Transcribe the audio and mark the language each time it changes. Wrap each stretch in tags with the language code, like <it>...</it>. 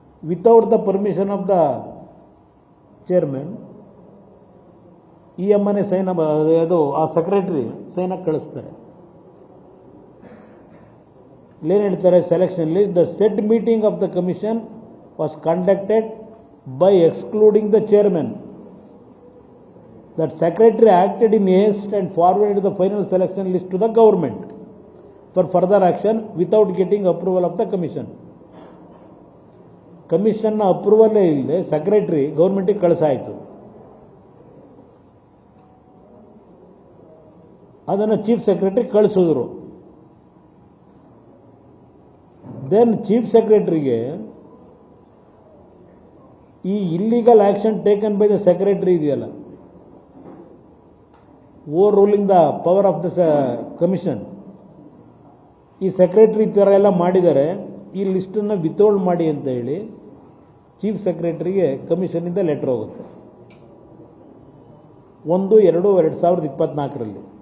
<en>without the permission of the chairman</en> <kn>ಈ ಅಮ್ಮನೆ sign ಅದು ಆ ಸೆಕ್ರೆಟರಿ ಸೈನ್ ಹಾಕಿ ಕಳಿಸ್ತಾರೆ. ಏನ್ ಹೇಳ್ತಾರೆ</kn> <en>Selection list? The said meeting of the commission was conducted by excluding the chairman. That secretary acted in haste and forwarded the final selection list to the government for further action without getting approval of the commission.</en> <kn>Commission na approval illದೆ secretary ಗೌರ್ಮೆಂಟಿಗೆ ಕಳಿಸಾಯಿತು. ಅದನ್ನು chief secretary ಕಳಿಸಿದ್ರು. Then chief ಸೆಕ್ರೆಟರಿಗೆ ಈ</kn> <en>illegal action taken by the secretary</en> <kn>ಇದೆಯಲ್ಲ,</kn> <en>overruling the power of the commission,</en> <kn>ಈ secretary ಈ ಥರ ಎಲ್ಲ ಮಾಡಿದ್ದಾರೆ, ಈ ಲಿಸ್ಟನ್ನು ವಿತೌಲ್ಡ್ ಮಾಡಿ ಅಂತ ಹೇಳಿ ಚೀಫ್ ಸೆಕ್ರೆಟರಿಗೆ ಕಮಿಷನ್ನಿಂದ ಲೆಟರ್ ಹೋಗುತ್ತೆ 1/2/2024.</kn>